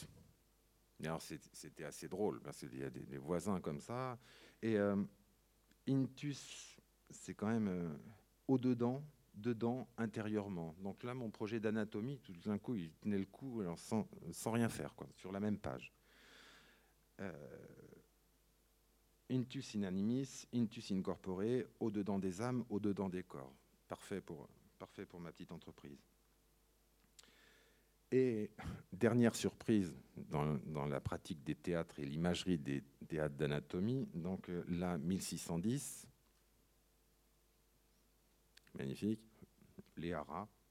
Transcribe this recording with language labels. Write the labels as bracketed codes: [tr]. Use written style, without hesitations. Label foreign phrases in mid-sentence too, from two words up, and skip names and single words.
[fr] Et alors c'était assez drôle, parce qu'il y a des voisins comme ça. Et Intus, c'est quand même au-dedans, dedans, intérieurement. Donc là, mon projet d'anatomie, tout d'un coup, il tenait le coup alors sans rien faire, quoi, sur la même page. [la] Intus in animis, intus in corpore, [fr] au-dedans des âmes, au-dedans des corps. Parfait pour ma petite entreprise. Et dernière surprise dans la pratique des théâtres et l'imagerie des théâtres d'anatomie, donc là, 1610, magnifique, les haras.